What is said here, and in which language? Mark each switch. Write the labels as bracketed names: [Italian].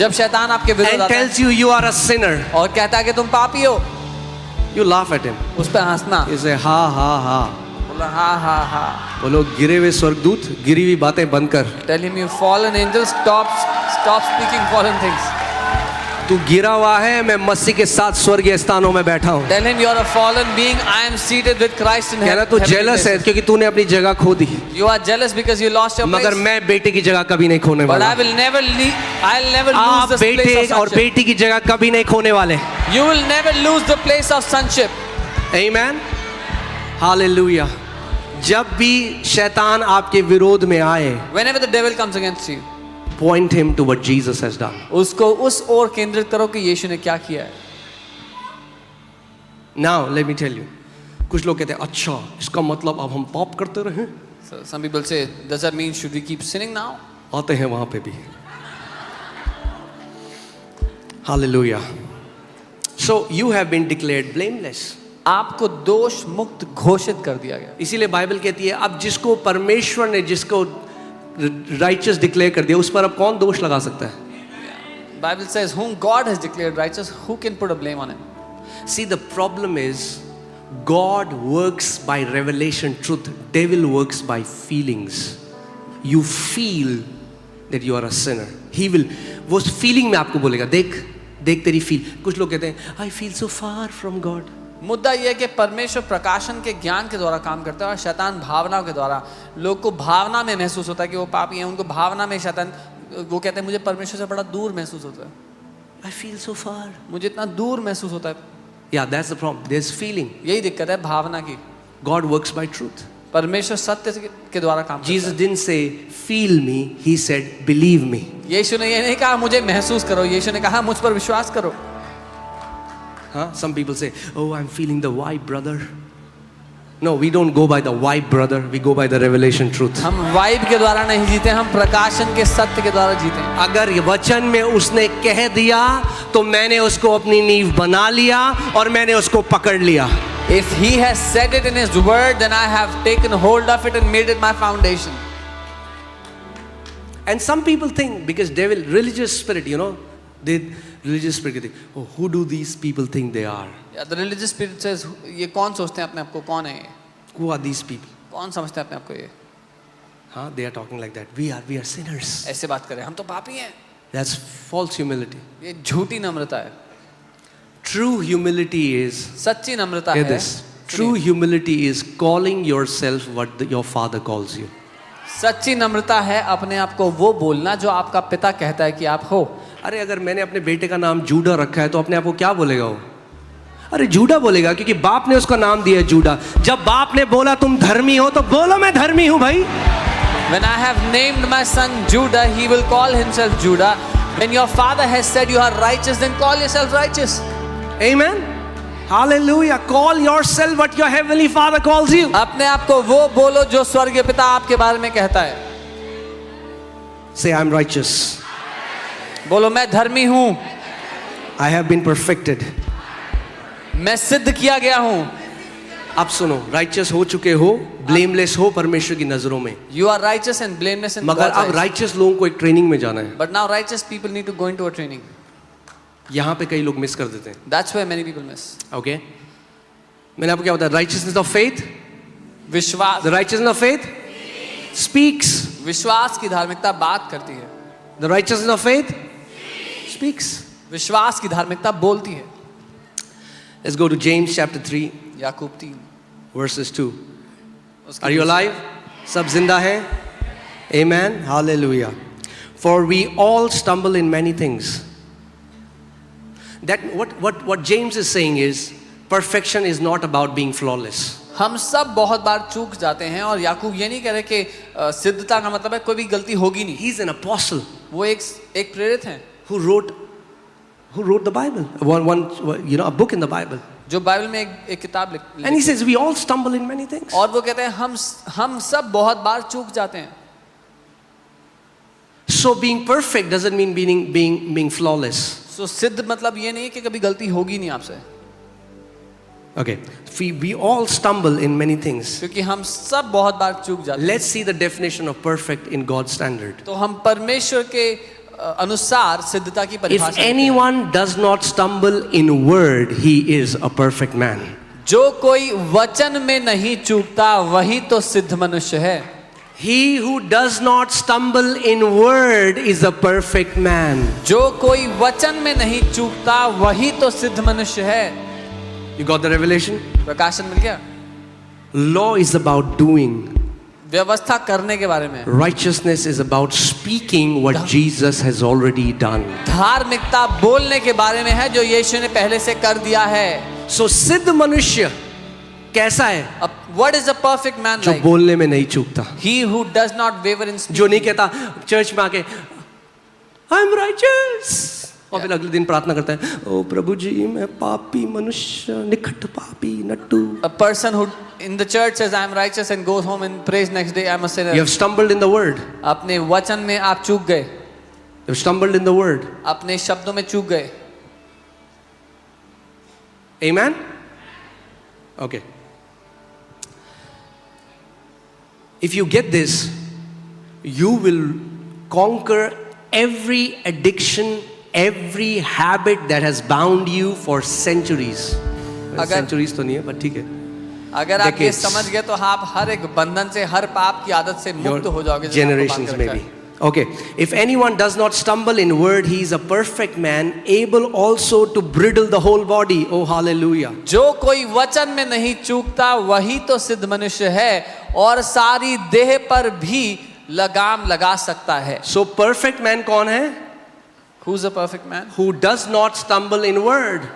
[Hindi] जब शैतान आपके विरुद्ध [English] and [Hindi] आता है [English] tells you you are a sinner, [Hindi] और कहता है कि तुम पापी हो, [English] you laugh at him. [Hindi] उस पर हंसना. [English] You say ha ha ha. [Hindi] बोला हाँ हाँ हाँ. बोलो गिरे हुए स्वर्गदूत, गिरी हुई बातें बंद कर. [English] Tell him you fallen angel, stop speaking fallen things. [Hindi] तू गिरा हुआ है, मैं मसीह के साथ स्वर्गीय स्थानों में बैठा हूँ. [English] Tell him you are a fallen being. I am seated with Christ in [Hindi] कहना [English] heaven. [Hindi] तू जेलस है क्योंकि तूने अपनी जगह खो दी. [English] You are jealous because you lost your [Hindi] मगर [English] place. [Hindi] मैं बेटे की जगह कभी नहीं खोने [English] But [Hindi] वाला. [English] I'll never lose [Hindi] आप [English] the place [Hindi] बेटे [English] of [Hindi] और [English] sonship. [Hindi] बेटी की जगह कभी नहीं खोने वाले. [English] You will never lose the place of sonship. Amen. Hallelujah. [Hindi] जब भी शैतान आपके विरोध में आए, [English] Whenever the devil comes against you, point him to what Jesus has done. [Hindi] उसको उस ओर केंद्रित करो कि यीशु ने क्या किया है. [English] Now let me tell you. [Hindi] कुछ लोग कहते हैं अच्छा इसका मतलब अब हम पाप करते रहें. [English] So some people say, does that mean should we keep sinning now? [Hindi] आते हैं वहां पे भी. [English] Hallelujah. So you have been declared blameless. [Hindi] आपको दोष मुक्त घोषित कर दिया गया. इसीलिए बाइबल कहती है अब जिसको परमेश्वर ने जिसको राइचियस डिक्लेयर कर दिया उस पर अब कौन दोष लगा सकता है. [English] Bible says, whom God has declared righteous, who can put a blame on him? See, the problem is God works by revelation truth, devil works by feelings. You feel that you are a sinner. He will, [Hindi] वो feeling में आपको बोलेगा देख तेरी feel. कुछ लोग कहते हैं [English] I feel so far from God. [Hindi] मुद्दा यह है कि परमेश्वर प्रकाशन के ज्ञान के द्वारा काम करता है और शैतान भावनाओं के द्वारा. लोग को भावना में महसूस होता है कि वो पापी हैं, उनको भावना में शैतान, वो कहते हैं मुझे परमेश्वर से बड़ा दूर महसूस होता है. [English] I feel so far. [Hindi] मुझे इतना दूर महसूस होता है. [English] Yeah, that's the problem. There's feeling. [Hindi] यही दिक्कत है भावना की. [English] God works by truth. [Hindi] परमेश्वर सत्य के द्वारा काम करता [English] Jesus [Hindi] है. [English] didn't say feel me, he said believe me. [Hindi] यीशु ने ये नहीं कहा मुझे महसूस करो, यीशु ने कहा मुझ पर विश्वास करो. [English] Huh? Some people say, oh, I'm feeling the vibe, brother. No, we don't go by the vibe, brother. We go by the revelation truth. [Hindi] हम वाइब के द्वारा नहीं जीते, हम प्रकाशन के सत्य के द्वारा जीते हैं. अगर ये वचन में उसने कह दिया तो मैंने उसको अपनी नींव बना लिया और मैंने उसको पकड़ लिया. [English] If he has said it in his word, then I have taken hold of it and made it my foundation. And some people think because devil, religious spirit, you know, religious spirit think, oh, who do these people think they are? Yeah, the religious spirit says, [Hindi] ये कौन सोचते हैं अपने आप को, कौन है ये? [English] Who are these people? [Hindi] कौन समझते हैं अपने आप को ये? [English] Huh? They are talking like that. We are sinners. [Hindi] ऐसे बात करें, हम तो पापी हैं. [English] That's false humility. [Hindi] ये झूठी नम्रता है. [English] True humility is, [Hindi] सच्ची नम्रता [English] hear [Hindi] है. [English] this, true humility is calling yourself what your father calls you. [Hindi] सच्ची नम्रता है अपने आप को वो बोलना जो आपका पिता कहता है कि आप हो. अरे अगर मैंने अपने बेटे का नाम जूडा रखा है तो अपने आप को क्या बोलेगा वो? अरे जूडा बोलेगा क्योंकि बाप ने उसका नाम दिया है जूडा. जब बाप ने बोला तुम धर्मी हो तो बोलो मैं धर्मी हूं भाई. [English] When I have named my son Judah, he will call himself Judah. When your father has said you are righteous, then call yourself righteous. Amen. Hallelujah. Call yourself what your heavenly father calls you. [Hindi] अपने आप को वो बोलो जो स्वर्गीय पिता आपके बारे में कहता है. [English] Say I'm righteous. [Hindi] बोलो मैं धर्मी हूं. [English] I have been perfected. [Hindi] मैं सिद्ध किया गया हूं. अब सुनो, righteous हो चुके हो, blameless हो परमेश्वर की नजरों में. [English] You are righteous and blameless in [Hindi] मगर [English] God's [Hindi] अब [English] eyes. [Hindi] righteous लोगों को एक ट्रेनिंग में जाना है. [English] But now righteous people need to go into a training. [Hindi] यहाँ पे कई लोग मिस कर देते हैं. [English] That's where many people miss. Okay? [Hindi] मैंने आपको क्या बताया? [English] Righteousness of faith, [Hindi] विश्वास [English] The righteousness of faith speaks. [Hindi] विश्वास की धार्मिकता बात करती है, [English] The righteousness of faith speaks. [Hindi] विश्वास की धार्मिकता बोलती है। [English] Let's go to James chapter 3, [Hindi] Yakub 3 [English] verses 2. [Hindi] उसकी [English] Are you alive? [Hindi] सब जिंदा हैं? [English] Amen. Hallelujah. For we all stumble in many things. That what James is saying is perfection is not about being flawless. [Hindi] हम सब बहुत बार चूक जाते हैं, और याकूब ये नहीं कह रहे कि सिद्धता का मतलब है कोई भी गलती होगी नहीं। [English] He's an apostle [Hindi] वो एक प्रेरित हैं [English] who wrote the Bible, a book in the Bible. [Hindi] जो बाइबल में एक किताब लिख, [English] And he says we all stumble in many things. [Hindi] और वो कहते हैं हम सब बहुत बार चूक जाते हैं। [English] So being perfect doesn't mean being flawless. [Hindi] सो सिद्ध मतलब ये नहीं कि कभी गलती होगी नहीं आपसे, [English] Okay. We all stumble in many things. [Hindi] क्योंकि हम सब बहुत बार चूक जाते हैं। [English] Let's see the definition of perfect in God's standard. [Hindi] तो हम परमेश्वर के अनुसार सिद्धता की [English] If [Hindi] परिभाषा देखते हैं। [English] anyone does not stumble in word, he is a perfect man. [Hindi] जो कोई वचन में नहीं चूकता वही तो सिद्ध मनुष्य है। [English] He who does not stumble in word is a perfect man. [Hindi] जो कोई वचन में नहीं चूकता वही तो सिद्ध मनुष्य है। [English] You got the revelation? [Hindi] प्रकाशन मिल गया। [English] Law is about doing. [Hindi] व्यवस्था करने के बारे में, [English] Righteousness is about speaking what Jesus has already done. [Hindi] धार्मिकता बोलने के बारे में है जो यीशु ने पहले से कर दिया है। So सिद्ध मनुष्य कैसा है? [English] अब what is a perfect man [Hindi] जो [English] like? [Hindi] बोलने में नहीं चूकता, [English] He who does not waver in speech. [Hindi] जो नहीं कहता चर्च में आके [English] I'm righteous, [Hindi] और फिर अगले दिन प्रार्थना करता है, ओ प्रभु जी मैं पापी मनुष्य, निकट पापी Nattu. [English] A person who in the church says I am righteous and goes home and prays next day I am a sinner. You have stumbled in the word. [Hindi] अपने वचन में आप चूक गए, [English] You have stumbled in the word. [Hindi] अपने शब्दों में चूक गए। [English] Amen? Okay. If you get this, you will conquer every addiction, every habit that has bound you for centuries. [Hindi] Centuries तो नहीं है, but ठीक है. अगर आप ये [English] Decades. [Hindi] समझ गए तो आप हर एक बंधन से, हर पाप की आदत से मुक्त हो जाओगे। जिसने आपको [English] Generations [Hindi] बांध के रखा [English] maybe. [Hindi] है। [English] Okay. If anyone does not stumble in word, he is a perfect man, able also to bridle the whole body. Oh, hallelujah. [Hindi] जो कोई वचन में नहीं चूकता वही तो सिद्ध मनुष्य है और सारी देह पर भी लगाम लगा सकता है। [English] So perfect man [Hindi] कौन है? [English] Who's a perfect man? Who does not stumble in word.